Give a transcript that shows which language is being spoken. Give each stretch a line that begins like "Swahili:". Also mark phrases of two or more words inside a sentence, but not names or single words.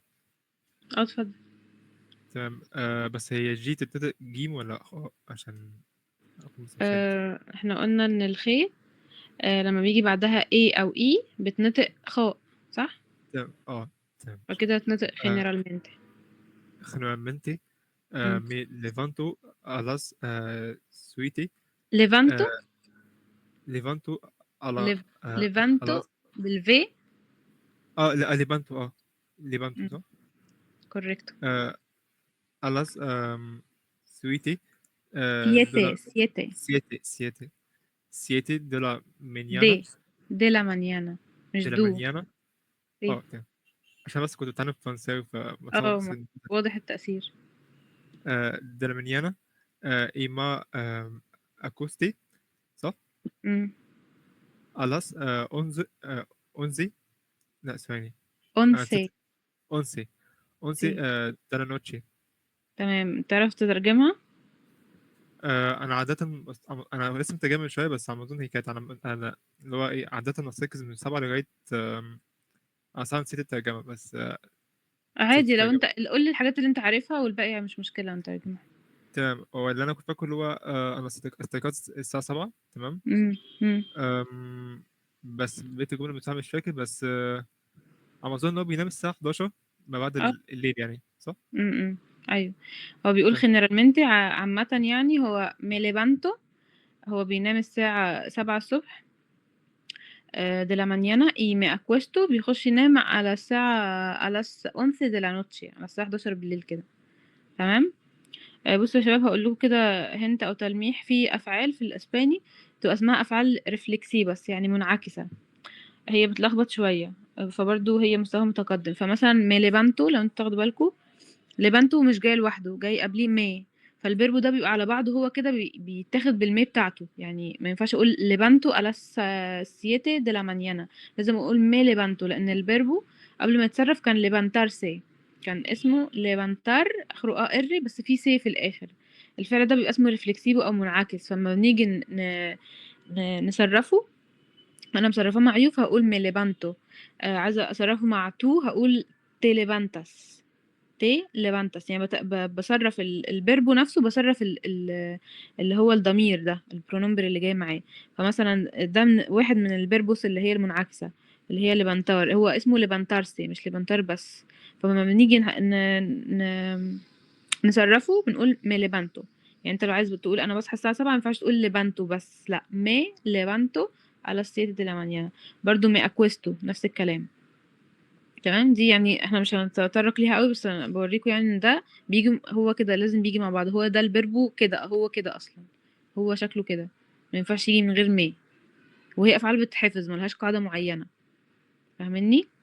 Arabic: اتفضل. تمام. بس هي جي تبتدئ جيم ولا خاء عشان أكون متأكد. احنا قلنا ان الخي لما بيجي بعدها A أو E بتنطق خاء، صح؟ تمام. تمام. فكده تنطق generalmente.
Spanish: generalmente me levanto a las 7. levanto. levanto a la a levanto las بالفي. لا levanto levanto صح؟ correcto. a las 7 7 de la mañana. de la mañana مش de la دو. mañana.
Arabic: تمام. عشان بس كنت بتعلم فرنساوي واضح التأثير.
Spanish: de la mañana y ma accosté صح؟ a las 11
Arabic: لأ ثواني
Spanish: 11 11 sí. de la noche.
Arabic: تمام، تعرف تترجمها؟ أنا عادةً أنا لسه مترجمها من شوية، بس على ما أظن هي كانت أنا اللي هو إيه، عادةً أستيقظ من 7 لغاية أنا صراحة نسيت الترجمة، بس نسيت عادي لو الترجمة. انت قول لي الحاجات اللي انت عارفها والباقي مش مشكلة نترجمها. تمام، هو اللي أنا كنت فاكره اللي هو أنا استيقظت الساعة 7 تمام، إمم. بس بقية الجملة بصراحة مش فاكر، بس على ما أظن إن هو بينام الساعة 11 ما بعد آه. الليل يعني، صح؟ أيوه. هو بيقول تمام. generalmente عامةً يعني هو
Spanish: me levanto
Arabic: هو بينام الساعة 7:00 ص
Spanish: de la mañana y me acuesto
Arabic: بيخش ينام على الساعة على
Spanish: 11 de la noche
Arabic: على الساعة 11 بالليل كده، تمام؟ بُصّوا يا شباب هاقول لكم كده hint أو تلميح في أفعال في الإسباني بتبقى اسمها أفعال reflexivas يعني منعكسة، هي بتلخبط شوية، فبرضه هي مستواها متقدم، فمثلًا
Spanish: me levanto
Arabic: لو أنتم تاخدوا بالكم levanto مش جاي لوحده، جاي قبليه me فالverbo ده بيبقى على بعضه هو كده بيتاخد بالme بتاعته، يعني ما ينفعش أقول
Spanish: levanto a las 7 de la mañana
Arabic: لازم أقول
Spanish: me levanto
Arabic: لأن الverbo قبل ما يتصرف كان levantarse كان اسمه levantar آخره AR بس فيه se في الآخر، الفعل ده بيبقى اسمه reflexivo أو منعكس، فأمّا بنيجي نصرّفه أنا مصرّفاه مع you فهاقول
Spanish: me levanto
Arabic: عايزة أصرّفه مع to هاقول
Spanish: te levantas. te levantas
Arabic: يعني باصرّف الverb نفسه باصرّف اللي هو الضمير ده الpronomen اللي جاي معاه، فمثلًا ده واحد من الverbos اللي هي المنعكسة اللي هي levantar هو اسمه levantarse مش levantar بس، فلمّا بنيجي نصرّفه بنقول
Spanish: me levanto
Arabic: يعني أنت لو عايز تقول أنا باصحى الساعة 7 ما ينفعش تقول levanto بس لأ
Spanish: me levanto a las 7 de la mañana
Arabic: برضه
Spanish: me acuesto
Arabic: نفس الكلام. تمام دي يعني إحنا مش هنتطرق ليها أوي بس أنا باوريكم يعني إن ده بييجي هو كده لازم بييجي مع بعض هو ده الفيربو كده هو كده أصلًا هو شكله كده ما ينفعش ييجي من غير ما وهي أفعال بتتحفظ ما لهاش قاعدة معينة فاهمني؟